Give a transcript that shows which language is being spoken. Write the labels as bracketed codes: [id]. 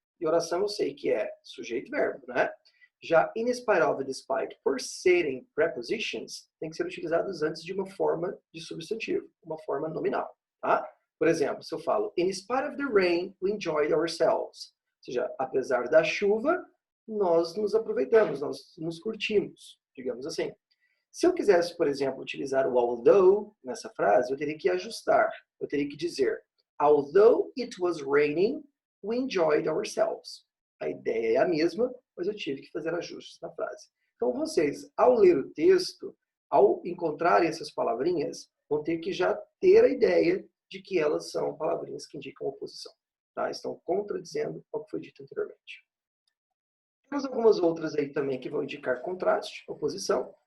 [pt] E oração eu sei que é sujeito e verbo, né? Já in spite of e despite, por serem prepositions, tem que ser utilizados antes de uma forma de substantivo, uma forma nominal, tá? Por exemplo, se eu falo, [en] in spite of the rain, we enjoyed ourselves. [pt] Ou seja, apesar da chuva, nós nos aproveitamos, nós nos curtimos, digamos assim. Se eu quisesse, por exemplo, utilizar o although nessa frase, eu teria que ajustar. Eu teria que dizer, [en] although it was raining, we enjoyed ourselves. [pt] A ideia é a mesma, mas eu tive que fazer ajustes na frase. Então, vocês, ao ler o texto, ao encontrarem essas palavrinhas, vão ter que já ter a ideia de que elas são palavrinhas que indicam oposição. Tá? Estão contradizendo o que foi dito anteriormente. Temos algumas outras aí também que vão indicar contraste, oposição.